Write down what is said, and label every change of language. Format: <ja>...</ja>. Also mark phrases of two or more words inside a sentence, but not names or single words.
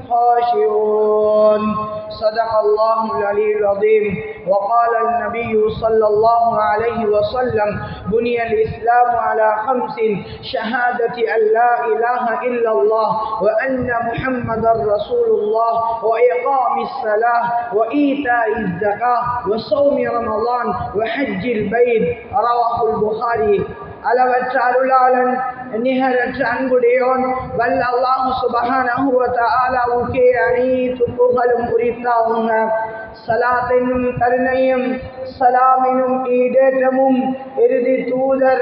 <ar>خاشعون صدق الله العلي العظيم وقال النبي صلى الله عليه وسلم بني الإسلام على 5 شهادة أن لا إله إلا الله وأن محمدا رسول الله وإقام الصلاة وإيتاء الزكاة وصوم رمضان وحج البيت رواه البخاري.</ar> <ta>அளவற்ற அருளாளன் நிகரற்ற அன்புடையோன் வல்ல அல்லாஹ்</ta> <ar>سبحانه و تعالى</ar> <ta>அனைத்து புகழும் உரித்தாகுக. ஸலாத் என்னும் கருணையும் ஸலாம் என்னும் ஈடேற்றமும் இறுதி தூதர்</ta>